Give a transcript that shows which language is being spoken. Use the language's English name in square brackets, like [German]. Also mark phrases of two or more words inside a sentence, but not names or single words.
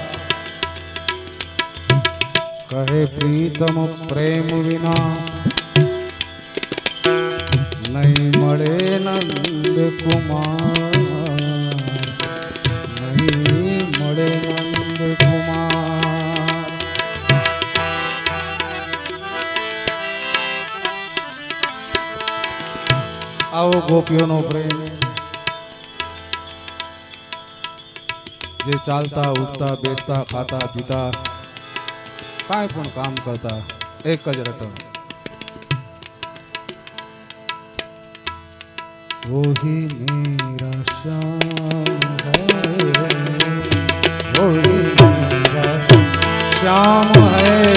[Gujarati] કહે પ્રીતમ પ્રેમ બિના નહીં મળે નંદ કુમાર નહીં મળે નંદ કુમાર [Hindi] आओ गोपियों [Gujarati] પ્રેમ જે ચાલતા ઉઠતા બેચતા ખાતા પીતા કાય પણ કામ કરતા એક જ રટણ [Hindi] वो ही मेरा श्याम है वो ही मेरा श्याम है